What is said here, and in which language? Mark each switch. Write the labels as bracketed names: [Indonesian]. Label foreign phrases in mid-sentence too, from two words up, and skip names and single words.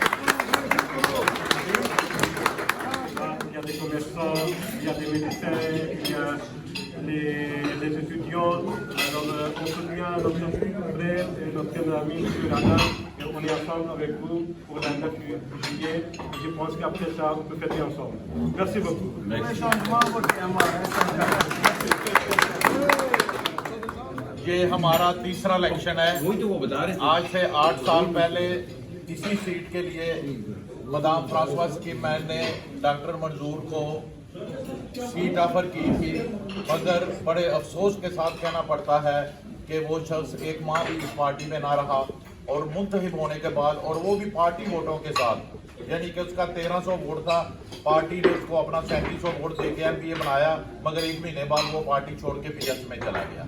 [French] Il y a des commerçants, il y a des médecins, il y a les étudiants. Alors on soutient notre frère et notre ami sur Rana et on est ensemble avec vous pour la 9 juillet. Je pense qu'après ça, on peut fêter ensemble. Merci beaucoup. [Urdu] یہ ہمارا تیسرا الیکشن ہے. آج سے 8 سال پہلے اسی سیٹ کے لیے مادام فرانسواز کپمین نے ڈاکٹر منظور کو [English] seat offer [Urdu] کی تھی، مگر بڑے افسوس کے ساتھ کہنا پڑتا ہے کہ وہ شخص ایک ماہ بھی اس پارٹی میں نہ رہا اور منتخب ہونے کے بعد، اور وہ بھی پارٹی ووٹوں کے ساتھ، یعنی کہ اس کا 1300 ووٹ تھا، پارٹی نے اس کو اپنا 3700 ووٹ دے کے ایم پی اے بنایا، مگر 1 مہینے بعد وہ پارٹی چھوڑ کے پی ایس میں چلا گیا.